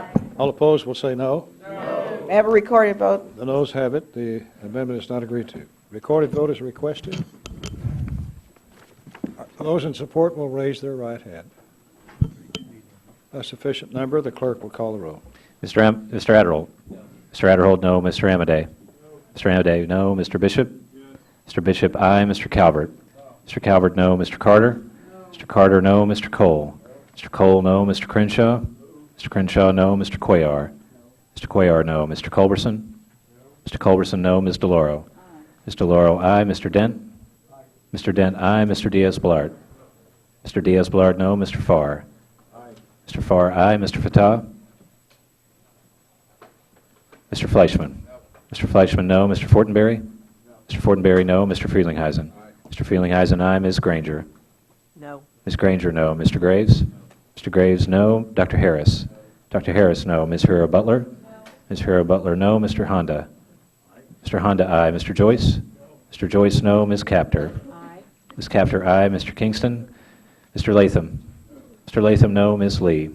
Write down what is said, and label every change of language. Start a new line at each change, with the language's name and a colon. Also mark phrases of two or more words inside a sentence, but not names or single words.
English: All opposed will say no. No. May I have a recorded vote? The noes have it. The amendment is not agreed to. Recorded vote is requested. Those in support will raise their right hand. A sufficient number, the clerk will call the roll. Mr. Adderholt. Mr. Adderholt, no. Mr. Amadei. Mr. Amadei, no. Mr. Bishop. Mr. Bishop, aye. Mr. Calvert. Mr. Calvert, no. Mr. Carter. Mr. Carter, no. Mr. Cole. Mr. Cole, no. Mr. Crenshaw. Mr. Crenshaw, no. Mr. Cuellar. Mr. Cuellar, no. Mr. Culberson. Mr. Culberson, no. Ms. DeLauro. Ms. DeLauro, aye. Mr. Dent. Mr. Dent, aye. Mr. Diaz-Balart. Mr. Diaz-Balart, no. Mr. Farr. Mr. Farr, aye. Mr. Fattah? Mr. Fleischman? Mr. Fleischman, no. Mr. Fortenberry? Mr. Fortenberry, no. Mr. Frelinghuysen? Mr. Frelinghuysen, aye. Ms. Granger? No. Ms. Granger, no. Mr. Graves? Mr. Graves, no. Dr. Harris? Dr. Harris, no. Ms. Hura Butler? Ms. Hura Butler, no. Mr. Honda? Mr. Honda, aye. Mr. Joyce? Mr. Joyce, no. Ms. Capter? Ms. Capter, aye. Mr. Kingston? Mr. Latham? Mr. Latham, no. Ms. Lee?